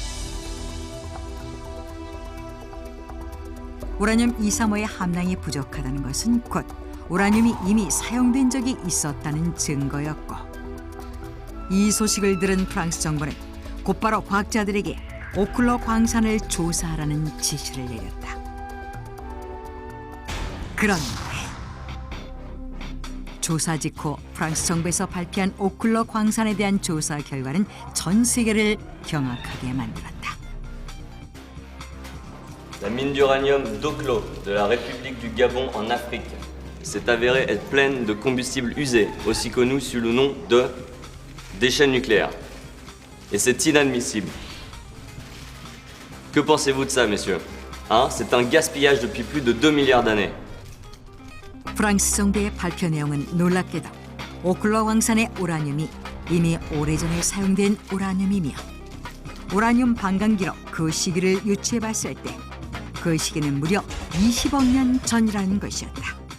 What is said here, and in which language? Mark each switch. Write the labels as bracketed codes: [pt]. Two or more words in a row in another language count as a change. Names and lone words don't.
[ko] 우라늄 235의 함량이 부족하다는 것은 곧 우라늄이 이미 사용된 적이 있었다는 증거였고, 이 소식을 들은 프랑스 정부는 곧바로 과학자들에게 오클로 광산을 조사하라는 지시를 내렸다. 그런데 조사 직후 프랑스 정부에서 발표한 오클로 광산에 대한 조사 결과는 전 세계를 경악하게 만들었다. [fr] La mine d'uranium d'Oklo de la République du Gabon en Afrique s'est avérée être pleine de combustible usé, aussi connu sous le nom de déchets nucléaires. Et c'est inadmissible. Que pensez-vous de ça, messieurs? C'est un gaspillage depuis plus de 2 milliards d'années. [ko] 프랑스 정부의 발표 내용은 놀랍게도 오클로 광산의 우라늄이 이미 오래전에 사용된 우라늄이며 우라늄 방광기로 그 시기를 유추해봤을 때 그 시기는 무려 20억 년 전이라는 것이었다.